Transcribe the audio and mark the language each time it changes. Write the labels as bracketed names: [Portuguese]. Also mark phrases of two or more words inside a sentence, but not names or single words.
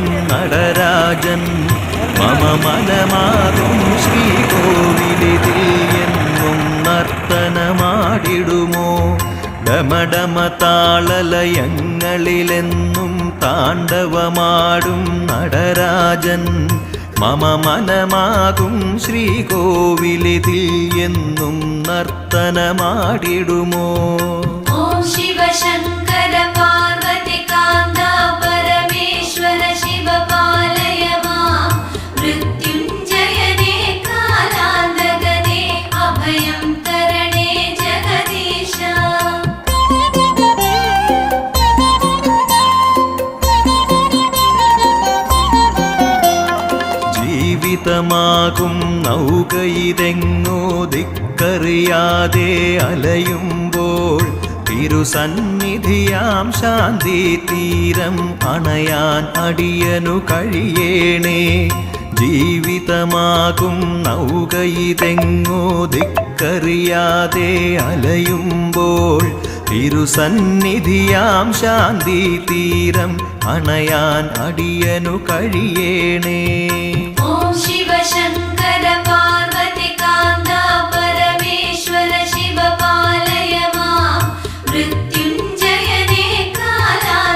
[Malayalam] നടരാജൻ മമ മനമാകും ശ്രീകോവിലിതിൽ എന്നും നർത്തനമാടിടുമോ। ഡമഡമതാളലയങ്ങളിലെന്നും താണ്ഡവമാടും നടരാജൻ മമ മനമാകും ശ്രീകോവിലിതിൽ എന്നും നർത്തനമാടിടുമോ। [Sanskrit] शिव शङ्कर पार्वतीकान्ता परमेश्वर शिव पालय मां मृत्युञ्जयने कालान्तगने अभयं तरणे जगदीश। [Malayalam] ജീവിതമാകും നൗകയിതെങ്ങോ ദിക്കറിയാതെ അലയുമ്പോൾ തിരുസന്നിധിയാം ശാന്തി തീരം അണയാൻ അടിയനു കഴിയേണേ। ജീവിതമാകും നൗകയിതെങ്ങോ ദിക്കറിയാതെ അലയുമ്പോൾ തിരുസന്നിധിയാം ശാന്തി തീരം അണയാൻ അടിയനു കഴിയേണേ। [Sanskrit] शिव शङ्कर पार्वतीकान्ता परमेश्वर शिव पालय मां मृत्युञ्जयने काला